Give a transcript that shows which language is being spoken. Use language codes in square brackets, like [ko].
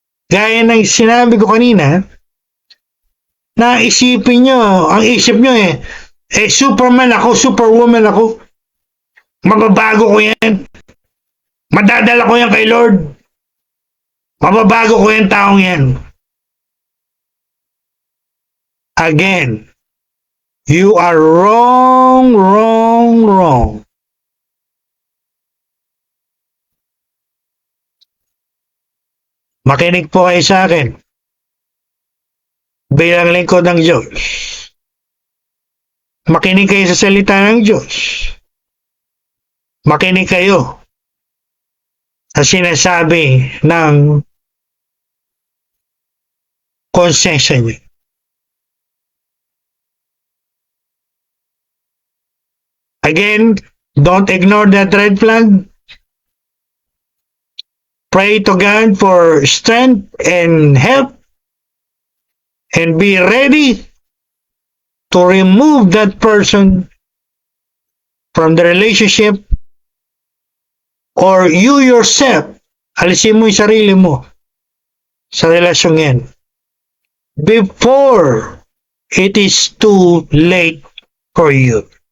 [tl] Gaya ng sinabi ko kanina, na isipin nyo, ang isip nyo Superman ako, Superwoman ako. Mababago ko yan. Madadala ko yan kay Lord. Mababago ko yung taong yan. [en] Again, you are wrong, wrong, wrong. [tl] Makinig po kayo sa akin. Bilang lingkod ng Diyos. Makinig kayo sa salita ng Diyos. Makinig kayo sa sinasabi ng konsensya niyo. [en] Again, don't ignore that red flag. Pray to God for strength and help. And be ready to remove that person from the relationship, or you yourself, [tl] alisin mo yung sarili mo sa relasyon yan [en] before it is too late for you.